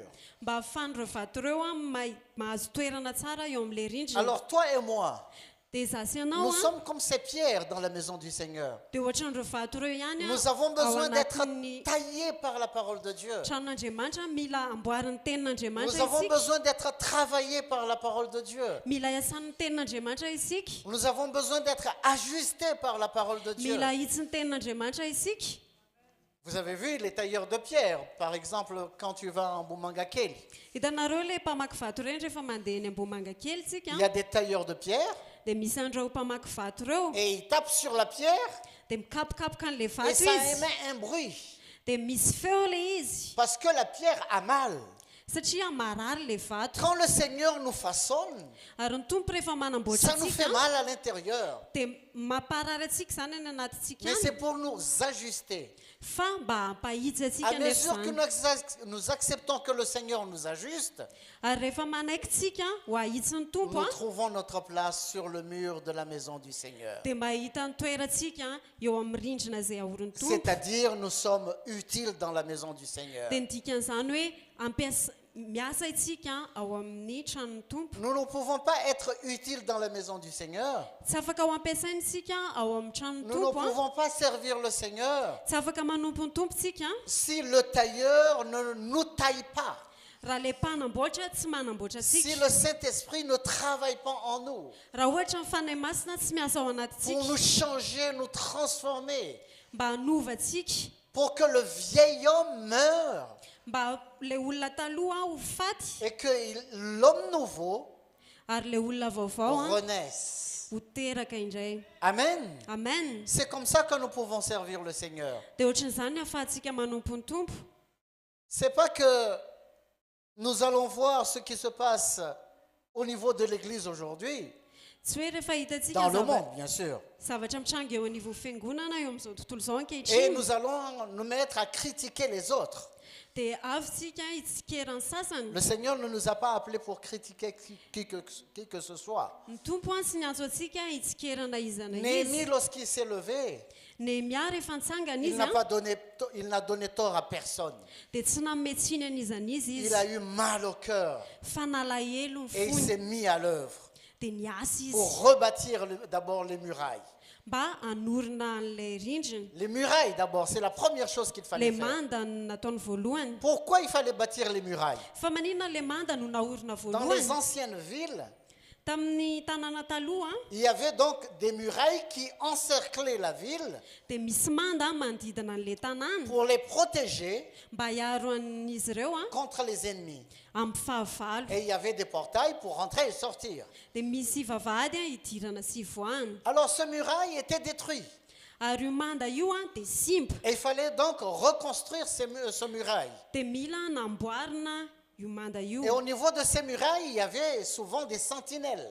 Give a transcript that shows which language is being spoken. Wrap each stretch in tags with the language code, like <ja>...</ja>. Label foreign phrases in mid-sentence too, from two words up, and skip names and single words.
<mg>mba ahafahan'ireo vato ireo mahazo toerana tsara eo amin'ilay rindrina.</mg> <fr>Alors, toi et moi,</fr> <mg>Dia za sy</mg> <fr>nous</fr> <mg>ianao</mg> <fr>sommes comme ces pierres dans la maison du Seigneur.</fr> <mg>dia ohatran'ireo vato ireo ihany</mg> <fr>Nous avons</fr> <mg>ao</mg> <fr>besoin d'être</fr> <mg>anatin'ny</mg> <fr>taillés par la parole de Dieu.</fr> <mg>tranon'Andriamanitra. Mila amboarin'ny</mg> <fr>Nous</fr> <mg>tenin'Andriamanitra</mg> <fr>avons</fr> <mg>isika,</mg> <fr>besoin d'être travaillés par la parole de Dieu.</fr> <mg>mila iasan'ny tenin'Andriamanitra isika,</mg> <fr>Nous avons besoin d'être ajustés par la parole de Dieu.</fr> <mg>mila hitsy ny tenin'Andriamanitra isika.</mg> <fr>Vous avez vu les tailleurs de pierre, par exemple, quand tu vas en Boumangakeli.</fr> <mg>Hitanareo le mpamaky vato ireny rehefa mandeha eny Ambomanga kely tsika,</mg> <fr>Il y a des tailleurs de pierre</fr> <mg>dia misy an'ireo mpamaky vato ireo</mg> <fr>et ils tapent sur la pierre</fr> <mg>dia mikapokapoka an'le</mg> <fr>et</fr> <mg>vato</mg> <fr>ça</fr> <mg>izy</mg> <fr>émet un bruit</fr> <mg>dia misy feo le izy</mg> <fr>parce que la pierre a mal.</fr> <mg>satria marary le vato</mg> <fr>Quand le Seigneur nous façonne,</fr> <mg>ary ny tompo rehefa manamboatra</mg> <fr>ça nous fait</fr> <mg>atsika</mg> <fr>mal à l'intérieur.</fr> <mg>dia mamparary atsika zany any anatintsika</mg> <fr>Mais c'est</fr> <mg>any</mg> <fr>pour nous ajuster.</fr> <mg>fa mba hampahitsy atsika</mg> <fr>À mesure que</fr> <mg>nefa</mg> <fr>nous acceptons que le Seigneur nous ajuste,</fr> <mg>ary rehefa manaikytsika ho ahitsy ny tompo</mg> <fr>nous a trouvons notre place sur le mur de la maison du Seigneur.</fr> <mg>dia mahita ny toerantsika eo amin'ny rindrina izay ahorony tompo</mg> <fr>C'est-à-dire, nous sommes utiles dans la maison du Seigneur.</fr> <mg>dia ny dikan'izany hoe miasa itsika ao amin'ny tranon'ny tompo</mg> <fr>Nous ne pouvons pas être utiles dans la maison du Seigneur.</fr> <mg>tsy afaka ho ampiasainy isika ao amin'ny tranon'ny</mg> <fr>Nous ne</fr> <mg>tompo a</mg> <fr>pouvons pas servir le Seigneur</fr> <mg>tsy afaka manompo ny tompo tsika</mg> <fr>si le tailleur ne nous taille pas,</fr> <mg>raha le mpanamboatra tsy manamboatra</mg> <fr>si</fr> <mg>atsika</mg> <fr>le Saint-Esprit ne travaille pas en nous</fr> <mg>raha ohatra mifanahy masina tsy miasa ao</mg> <fr>pour</fr> <mg>anatintsika</mg> <fr>nous changer, nous transformer,</fr> <mg>mba hanova atsika</mg> <fr>pour que le vieil homme meure</fr> <mg>mba le olona taloha ho faty</mg> <fr>et que l'homme nouveau</fr> <mg>ary le olona vaovao a</mg> <fr>renaisse.</fr> <mg>ho teraka indray</mg> <fr>Amen.</fr> <mg>amen</mg> <fr>C'est comme ça que nous pouvons servir le Seigneur.</fr> <mg>dia ohatran'izany ahafahantsika manompo ny tompo</mg> <fr>C'est pas que nous allons voir ce qui se passe au niveau de l'Église aujourd'hui,</fr> <mg>tsy hoe rehefa hitantsika</mg> <fr>dans le monde, bien sûr.</fr> <mg>zavatra mitranga eo anivon'ny fiangonana eo amin'izao tontolo izao</mg> <fr>Et</fr> <mg>ankehitriny</mg> <fr>nous allons nous mettre à critiquer les autres.</fr> <mg>dia avytsika hitsikeran'ny sasany</mg> <fr>Le Seigneur ne nous a pas appelés pour critiquer qui que ce soit.</fr> <mg>ny tompo a tsy niantso atsika hitsikerana izana</mg> <fr>Néhémie,</fr> <mg>izy</mg> <fr>lorsqu'il s'est levé,</fr> <mg>nehemia rehefa nitsangana</mg> <fr>il</fr> <mg>izy</mg> <fr>il n'a donné tort à personne.</fr> <mg>dia tsy nametsiny an'izany izy</mg> <fr>Il</fr> <mg>izy</mg> <fr>a eu mal au cœur</fr> <mg>fa nalahelo ny</mg> <fr>et il</fr> <mg>fony</mg> <fr>s'est mis à l'œuvre</fr> <mg>dia niasa izy</mg> <fr>pour rebâtir d'abord les murailles.</fr> <mg>mba hanorina an'ilay rindrina</mg> <fr>Les murailles d'abord, c'est la première chose qu'il</fr> <mg>le</mg> <fr>fallait faire.</fr> <mg>manda no nataony voalohany</mg> <fr>Pourquoi il fallait bâtir les murailles?</fr> <mg>fa maninona le manda no naorina</mg> <fr>Dans les</fr> <mg>voalohany</mg> <fr>anciennes villes,</fr> <mg>tamin'ny tanàna taloha</mg> <fr>il y avait donc des murailles qui encerclaient la ville</fr> <mg>dia misy manda manodidina an'ilay tanàna</mg> <fr>pour les protéger</fr> <mg>mba hiaro an'izy ireo a</mg> <fr>contre les ennemis.</fr> <mg>amin'ny fahavalo</mg> <fr>Et il y avait des portails pour rentrer et sortir.</fr> <mg>dia misy vavahady a hidirana sy hivoahana</mg> <fr>Alors ce muraille était détruit.</fr> <mg>ary io manda io a dia simba</mg> <fr>Et il fallait donc reconstruire ce muraille.</fr> <mg>dia mila namboarina io manda io</mg> <fr>Et au niveau de ces murailles, il y avait souvent des sentinelles.</fr>